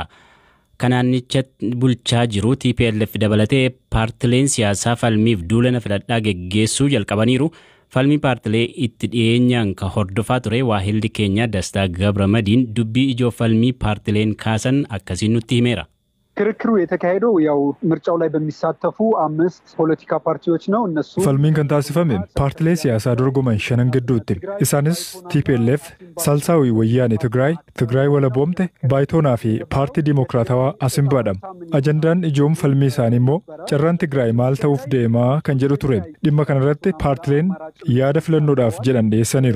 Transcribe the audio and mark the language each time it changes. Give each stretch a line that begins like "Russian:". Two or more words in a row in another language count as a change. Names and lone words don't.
Oromo: Kanaannicha bulchaa jiru TPLF dabalatee paartileen siyaasaa falmiif duulana filadhaa geggeessuu jalqabaniiru. Falmii paartilee itti dhiyeenyaan ka hordofaa ture waahilli keenya Dastaa Gabramadiin dubbii ijoo falmii paartileen kaasan akkasiin nutti himeera.
Amharic: ክርክሩ የተካሄደው ያው ምርጫው ላይ በሚሳተፉ 5 ፖለቲካ ፓርቲዎች ነው እነሱ
Oromo: ፈልሚን kan taasifame paartilee siyaasaa dorgoman 5 gidduutti isaanis TPLF Salsaawi Wayyaanee Tigraay Walaboomte Baayitoonaa fi Paartii Dimokiraatawaa Asimbaadha. Ajandaan ijoon falmii isaanii immoo carraan Tigraay maal ta'uuf deemaa kan jedhu ture. Dhimma kanarratti paartileen yaada filannoodhaaf jedhan dhiyeessaniiru.